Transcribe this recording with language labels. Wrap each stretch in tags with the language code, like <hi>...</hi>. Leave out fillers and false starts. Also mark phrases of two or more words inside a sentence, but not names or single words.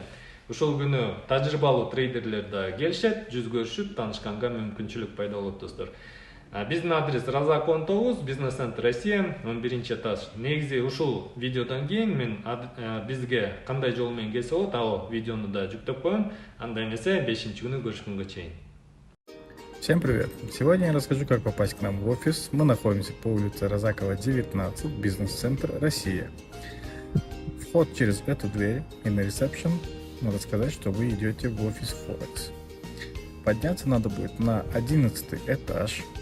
<ky>Ушул күнү тажрыйбалуу трейдерлер да келишет, жүз көрүшүп, таанышканга мүмкүнчүлүк пайда болот достор. Биздин адрес Разак 19, бизнес-центр Россия, 11-этаж. Негизи ушул видеодон кийин мен бизге кандай жол менен келсе болот, ал видеону да жүктөп коем. Анда эмесе 5-чи күнү көрүшкөнгө чейин.</ky> <ru>Всем привет! Сегодня я расскажу, как попасть к нам в офис. Мы находимся по улице Розакова, 19, бизнес-центр Россия. Вход через эту дверь и на ресепшн надо сказать, что вы идете в офис Forex. Подняться надо будет на 11 этаж.</ru>